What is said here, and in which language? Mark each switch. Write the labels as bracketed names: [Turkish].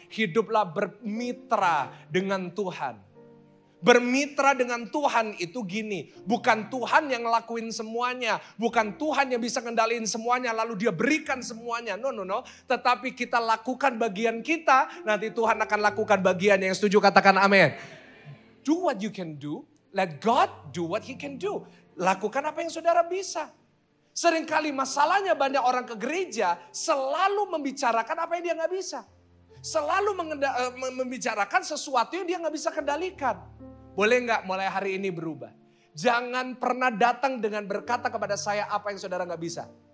[Indonesian] Hiduplah bermitra dengan Tuhan. Bermitra dengan Tuhan itu gini, bukan Tuhan yang ngelakuin semuanya, bukan Tuhan yang bisa ngendaliin semuanya lalu dia berikan semuanya. No. Tetapi kita lakukan bagian kita, nanti Tuhan akan lakukan bagian. Yang setuju katakan amin. [English] Do what you can do, let God do what he can do. [Indonesian] Lakukan apa yang saudara bisa. Seringkali masalahnya banyak orang ke gereja selalu membicarakan apa yang dia gak bisa. Selalu membicarakan sesuatu yang dia gak bisa kendalikan. Boleh nggak mulai hari ini berubah? Jangan pernah datang dengan berkata kepada saya apa yang saudara nggak bisa.